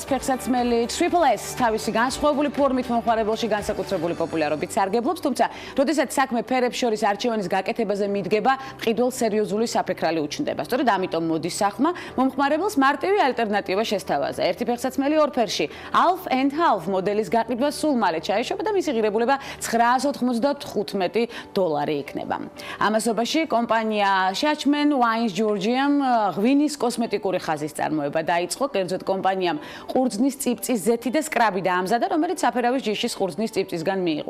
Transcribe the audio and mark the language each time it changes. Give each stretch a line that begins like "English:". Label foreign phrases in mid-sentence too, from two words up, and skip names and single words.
Georgian: ფეხსაცმელი Triple S თავისი განსხვავებული ფორმით მომხმარებელში განსაკუთრებული პოპულარობით სარგებლობს, თუმცა როდესაც საქმე ფერებს შორის არჩევანის გაკეთებაზე მიდგება, მყიდველს სერიოზული საფექრალი უჩნდება. სწორედ ამიტომ მოდის სახმა მომხმარებელს მარტივი ალტერნატივა შესთავაზა. ერთი ფეხსაცმელი ორ ფერში,
English: half and half
Georgian: მოდელის გაყიდვა სულ მალე ჩაეშობა და მისი ღირებულება $995 იქნება. ამასობაში კომპანია Shachman Wines Georgian ღვინის კოსმეტიკის კოსმეტიკური ხაზის წარმოება დაიწყო. კერძოდ კომპანიამ ყურძნის წიფწის ზეთი და სკრაბი დაამზადა, რომელიც საფერავის ჯიშის ყურძნის წიფწისგან მიიღო.